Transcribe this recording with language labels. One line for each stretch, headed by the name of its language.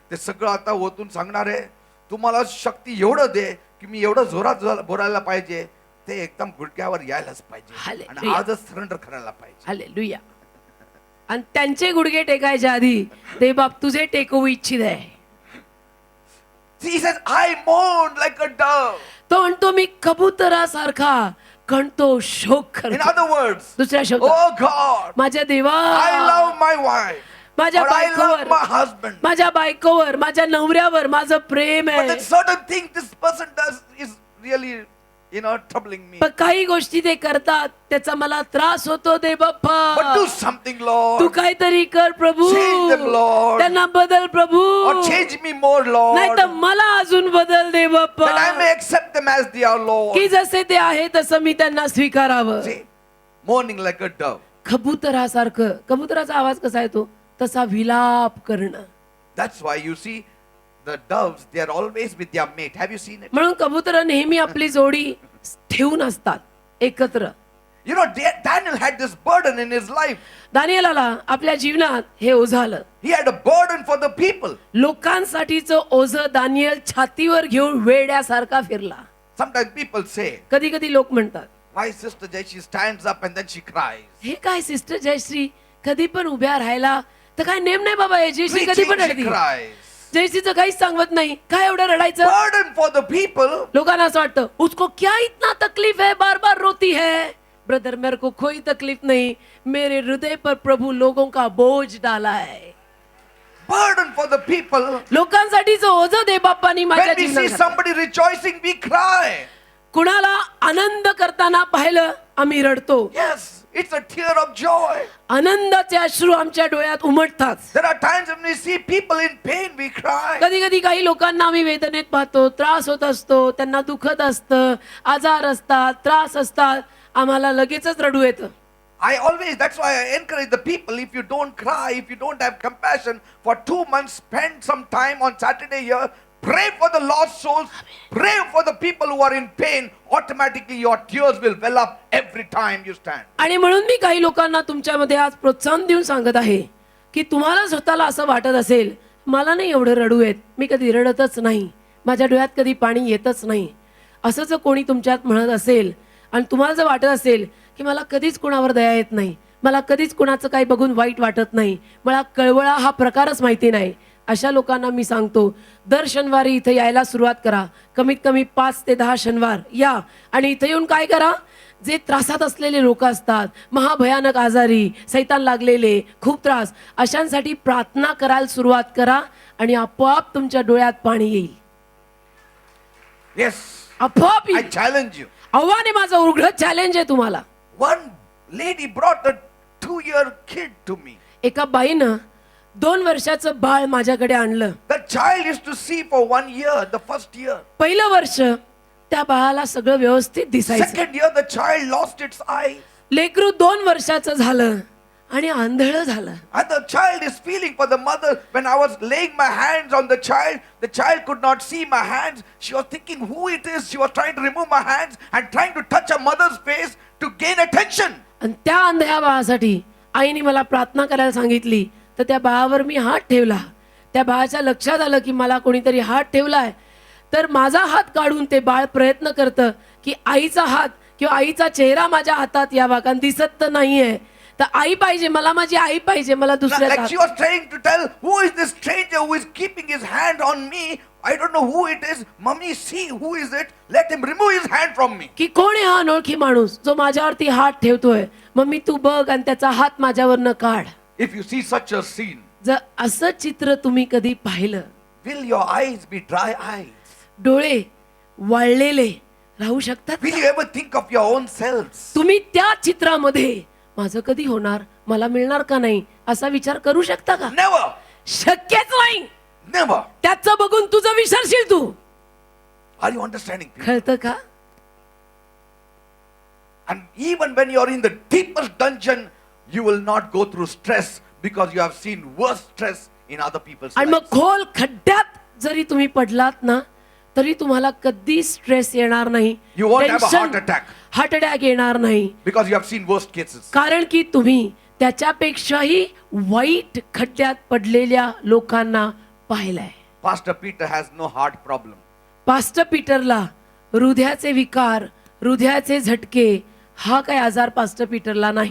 Marathi: ते सगळं आता ओतून सांगणार आहे. तुम्हाला शक्ती एवढं दे की मी एवढं जोरात बोलायला पाहिजे, ते एकदम गुडघ्यावर यायलाच पाहिजे आणि हालेलुया. आजच सरेंडर करायला पाहिजे. हालेलुया. आणि त्यांचे गुडघे टेकायच्या आधी ते बाप तुझे टेकवू इच्छित आहे.
English: He says, I mourned like a dove.
Marathi: तो म्हणतो मी कबुतरासारखा कणतो, शोक
English: In
Marathi: करतो.
English: other words,
Marathi: दुसऱ्या शब्दात,
English: oh God,
Marathi: माझ्या देवा,
English: I love my wife.
Marathi: माझ्या
English: Or I love
Marathi: बायकोवर,
English: my husband.
Marathi: माझ्या बायकोवर, माझ्या नवऱ्यावर माझं प्रेम
English: But
Marathi: आहे.
English: then certain things this person does is really, troubling me.
Marathi: पण काही गोष्टी ते करतात त्याचा मला त्रास होतो. दे बाप्पा,
English: But do something, Lord.
Marathi: तू काहीतरी कर प्रभू.
English: Change them, Lord.
Marathi: त्यांना बदल प्रभू.
English: Or change me more, Lord.
Marathi: नाही तर मला अजून बदल दे बाप्पा,
English: That I may accept them as they are, Lord.
Marathi: की जसे ते आहे तसं मी त्यांना स्वीकारावं.
English: See, mourning like a dove.
Marathi: कबुतरासारखं. कबुतराचा आवाज कसा येतो? तसा विलाप करणं.
English: That's why you see the doves, they are always with their mate. Have you seen it?
Marathi: म्हणून कबूतर नेहमी आपली जोडी ठेवून असतात एकत्र.
English: You know, Daniel had this burden in his life.
Marathi: दानिएलाला आपल्या जीवनात हे ओझं आलं.
English: He had a burden for the people.
Marathi: लोकांसाठीचं ओझं दानिएल छातीवर घेऊन वेड्यासारखा फिरला.
English: Sometimes people say,
Marathi: कधी कधी लोक म्हणतात,
English: why Sister Jay, she stands up and then she cries.
Marathi: हे काय सिस्टर जयश्री कधी पण उभ्या राहायला, तर काय नेम नाही बाबा, हे जयश्री कधी
English: Preaching,
Marathi: पण
English: she
Marathi: रडती.
English: cries.
Marathi: जयश्रीचं काहीच सांगत नाही, काय एवढं रडायचं?
English: Burden for the people.
Marathi: लोकांना असं वाटतं
Hindi: उसको क्या इतना तकलीफ है, बार बार रोती है. ब्रदर, मेरे को कोई तकलीफ नहीं, मेरे हृदय पर प्रभु लोगों का बोझ डाला है.
English: Burden for the people.
Marathi: लोकांसाठीचं ओझं दे बाप्पानी माझ्या
English: When we see
Marathi: जीवनात.
English: somebody rejoicing, we cry.
Marathi: कुणाला आनंद करताना पाहिलं आम्ही रडतो.
English: Yes, it's a tear of joy.
Marathi: आनंदाचे अश्रू आमच्या डोळ्यात उमटतात.
English: There are times when we see people in pain, we cry.
Marathi: कधी कधी काही लोकांना आम्ही वेदनेत पाहतो, त्रास होत असतो, त्यांना दुखत असतं, आजार असतात, त्रास असतात, आम्हाला लगेचच रडू येतं.
English: That's why I encourage the people, if you don't cry, if you don't have compassion, for 2 months, spend some time on Saturday here, pray for the lost souls, pray for the people who are in pain. Automatically your tears will well up every time you stand.
Marathi: आणि म्हणून मी काही लोकांना तुमच्यामध्ये आज प्रोत्साहन देऊन सांगत आहे की तुम्हाला स्वतःला असं वाटत असेल, मला नाही एवढं रडू येत, मी कधी रडतच नाही, माझ्या डोळ्यात कधी पाणी येतच नाही, असं जर कोणी तुमच्यात म्हणत असेल आणि तुम्हाला जर वाटत असेल की मला कधीच कोणावर दया येत नाही, मला कधीच कोणाचं काही बघून वाईट वाटत नाही, मला कळवळा हा प्रकारच माहिती नाही, अशा लोकांना मी सांगतो, दर शनिवारी इथे यायला सुरुवात करा. कमीत कमी 5 ते 10 शनिवार या आणि इथे येऊन काय करा, जे त्रासात असलेले लोक असतात, महाभयानक आजारी, सैतान लागलेले, खूप त्रास, अशांसाठी प्रार्थना करायला सुरुवात करा आणि आपोआप तुमच्या डोळ्यात पाणी येईल.
English: Yes,
Marathi: आपोआप
English: I
Marathi: येईल.
English: challenge you.
Marathi: आव्हान आहे माझं, उघडं चॅलेंज आहे तुम्हाला.
English: One lady brought a 2-year kid to me.
Marathi: एका बाईनं 2 वर्षाचं बाळ माझ्याकडे आणलं.
English: The child used to see for 1 year, the first year.
Marathi: पहिलं वर्ष त्या बाळाला सगळं व्यवस्थित दिसायचं.
English: Second year, the child lost its eye.
Marathi: लेकरू 2 वर्षाचं झालं आणि आंधळ झालं.
English: And the child is feeling for the mother. When I was laying my hands on the child could not see my hands. She was thinking who it is. She was trying to remove my hands and trying to touch her mother's face to gain attention.
Marathi: आणि त्या अंधळ्या बाळासाठी आईने मला प्रार्थना करायला सांगितली, तर त्या बाळावर मी हात ठेवला. त्या बाळाच्या लक्षात आलं की मला कोणीतरी हात ठेवलाय, तर माझा हात काढून ते बाळ प्रयत्न करतं की आईचा हात किंवा आईचा चेहरा माझ्या हातात यावा, कारण दिसत तर नाहीये. तर आई पाहिजे मला, माझी आई पाहिजे मला
English: Now,
Marathi: दुसऱ्या
English: like she was trying to tell, who is this stranger who is keeping his hand on me? I don't know who it is. Mummy, see who is it? Let him remove his hand from me.
Marathi: की कोण आहे हा अनोळखी माणूस जो माझ्यावरती हात ठेवतोय. मम्मी तू बघ आणि त्याचा हात माझ्यावरनं काढ.
English: If you see such a scene,
Marathi: जर असं चित्र तुम्ही कधी पाहिलं,
English: will your eyes be dry eyes?
Marathi: डोळे वाळलेले राहू शकतात
English: Will
Marathi: का?
English: you ever think of your own selves?
Marathi: तुम्ही त्या चित्रामध्ये माझं कधी होणार, मला मिळणार का नाही असा विचार करू शकता का?
English: Never.
Marathi: शक्यच नाही.
English: Never.
Marathi: त्याचं बघून तुझं विसरशील तू.
English: Are you understanding? people?
Marathi: कळतं का?
English: And even when you're in the deepest dungeon, you will not go through stress because you have seen worse stress in other people's
Marathi: आणि मग
English: lives.
Marathi: खोल खड्ड्यात जरी तुम्ही पडलात ना, तरी तुम्हाला कधी स्ट्रेस येणार नाही.
English: You won't have a heart attack.
Marathi: Heart attack येणार नाही.
English: Because you have seen worst cases.
Marathi: कारण की तुम्ही त्याच्यापेक्षाही वाईट खड्ड्यात पडलेल्या लोकांना पाहिलंय.
English: Pastor Peter has no heart problem.
Marathi: Pastor पीटरला हृदयाचे विकार, हृदयाचे झटके हा काय आजार पास्टर पीटरला नाही.